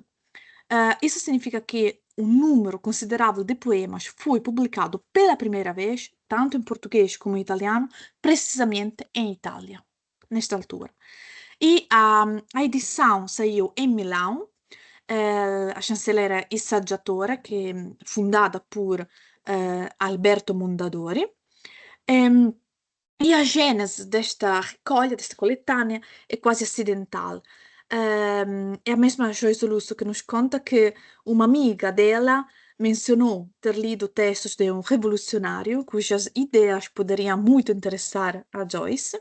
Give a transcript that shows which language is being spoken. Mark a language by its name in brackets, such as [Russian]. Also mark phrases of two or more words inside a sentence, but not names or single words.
[Portuguese] Isso significa que um número considerável de poemas foi publicado pela primeira vez, tanto em português como em italiano, precisamente em Itália, nesta altura. E a edição saiu em Milão, a chanceler Issaggiatore, [Italian] che è [Portuguese] fundata por Alberto Mondadori. E a gênese desta recolha, desta coletânea, é quase acidental. É a mesma Joyce Lúcio que nos conta que uma amiga dela mencionou ter lido textos de um revolucionário cujas ideias poderiam muito interessar a Joyce.